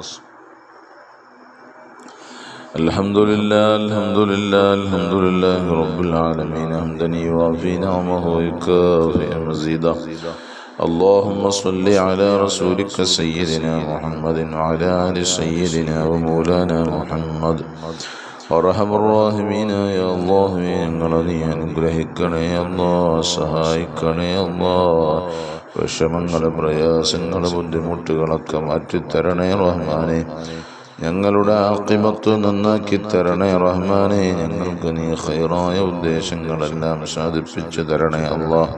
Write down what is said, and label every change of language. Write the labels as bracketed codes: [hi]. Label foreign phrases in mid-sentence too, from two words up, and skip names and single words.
[ar] الحمد لله الحمد لله الحمد لله رب العالمين حمدا يوافي نعمه ويكافئ مزيدا. اللهم صل على رسولك سيدنا محمد وعلى آل سيدنا ومولانا محمد. أرحم الراحمين يا الله [ml] ഞങ്ങളെ നീ അനുഗ്രഹിക്കണേ അല്ലാഹ്, സഹായിക്കണേ അല്ലാഹ്. വിഷമങ്ങൾ പ്രയാസങ്ങൾ ബുദ്ധിമുട്ടുകളൊക്കെ മാറ്റിത്തരണേ റഹ്മാനെ. ഞങ്ങളുടെ ആഖിബത്ത് നന്നാക്കി തരണേ റഹ്മാനെ. ഞങ്ങൾക്ക് നീ ഖൈറായ ഉദ്ദേശങ്ങളെല്ലാം സാധിപ്പിച്ചു തരണേ അല്ലാഹ്.